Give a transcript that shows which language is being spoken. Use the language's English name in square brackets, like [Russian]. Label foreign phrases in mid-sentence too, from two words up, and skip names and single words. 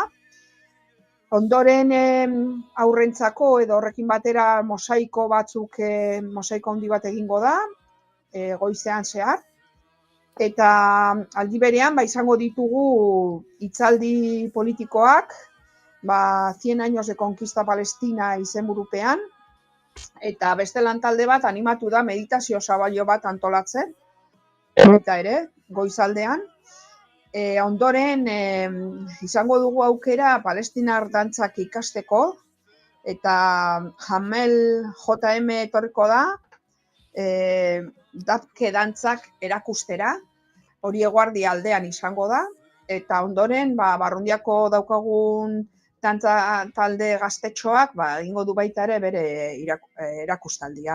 [Basque] Ondoren aurrentzako edo horrekin batera mosaiko handi bat egingo da, goizean zehar. Eta aldi berean izango ditugu hitzaldi politikoak, [Spanish] 100 años de conquista Palestina [Basque] izenburupean, eta beste lantalde bat animatu da meditazio zabailo bat antolatzen, eta ere, goizaldean. Ondoren, izango dugu aukera palestinar dantzak ikasteko, eta Jamel JM etorriko da, Dabke dantzak erakustera, hori eguerdi aldean izango da, eta ondoren, Barrundiako daukagun dantza talde gaztetxoak, egingo du baita ere bere erakustaldia.